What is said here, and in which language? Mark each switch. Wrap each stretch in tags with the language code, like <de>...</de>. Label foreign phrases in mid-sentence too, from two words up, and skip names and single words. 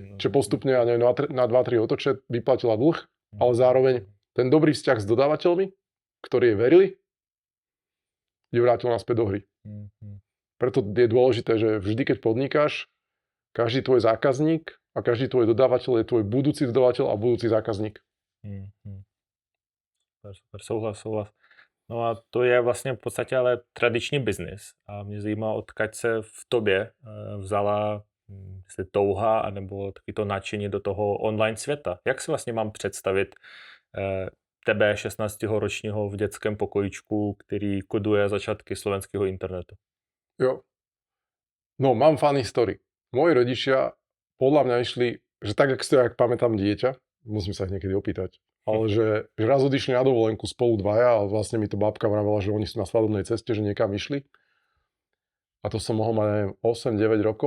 <sk>Čiže postupne, ja neviem, na 2-3 otoče vyplatila dlh, ale zároveň ten dobrý vzťah s dodávateľmi, ktorí jej verili, ju vrátil naspäť do hry. Preto je dôležité, že vždy, keď podnikáš, každý tvoj zákazník a každý tvoj dodávateľ je tvoj budúci dodávateľ a budúci zákazník.</sk> <cs>Super, souhlas. No a to je vlastně v podstatě ale tradiční biznis. A mě zajímá, odkud se v tobě vzala jestli touha anebo taky to nadšení do toho online světa. Jak si vlastně mám představit tebe, 16-ročního v dětském pokojičku, který koduje začátky slovenského internetu?</cs> <sk>Jo. No, mám</sk> <en>funny story.</en> <sk>Moji rodičia podľa mňa išli, že tak, jak pamätám dieťa, musím sa ich niekedy opýtať, ale že raz odišli na dovolenku spolu dvaja a vlastne mi to babka vravela, že oni sú na svadobnej ceste, že niekam išli. A to som mohol mať, neviem, 8-9 rokov.</sk>